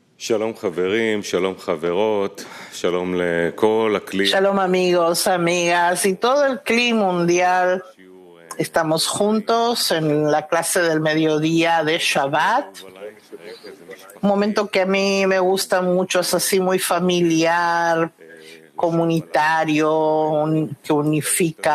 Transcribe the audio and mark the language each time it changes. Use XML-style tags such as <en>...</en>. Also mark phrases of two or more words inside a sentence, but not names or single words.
<he>Shalom חברים, shalom חברות, shalom לכל הכלי.</he> <es>Shalom amigos, amigas y todo el clima mundial. Estamos juntos en la clase del mediodía de Shabbat. Un momento que a mí me gusta mucho, es así muy familiar, comunitario, que unifica.</es>